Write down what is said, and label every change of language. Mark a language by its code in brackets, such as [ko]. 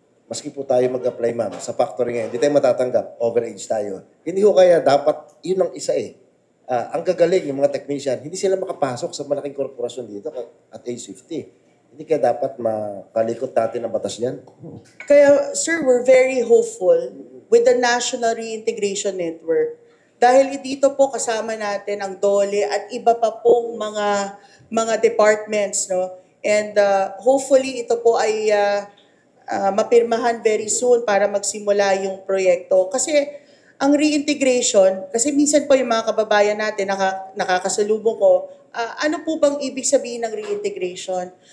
[tl] Maski po tayo mag-apply, ma'am, sa factory ngayon, hindi tayo matatanggap, overage tayo. Hindi ko kaya dapat, yun ang isa eh. Ang gagaling, yung mga technician, hindi sila makapasok sa malaking korporasyon dito at age 50. Hindi kaya dapat makalikot natin ang batas niyan? [en] Kaya, sir, we're very hopeful with the National Reintegration Network. [tl] Dahil dito po kasama natin ang DOLE at iba pa pong mga departments, no? And hopefully ito po ay mapirmahan [en] very soon [tl] para magsimula yung proyekto. Kasi ang reintegration, kasi minsan po yung mga kababayan natin nakakasalubong ko, ano po bang ibig sabihin ng reintegration?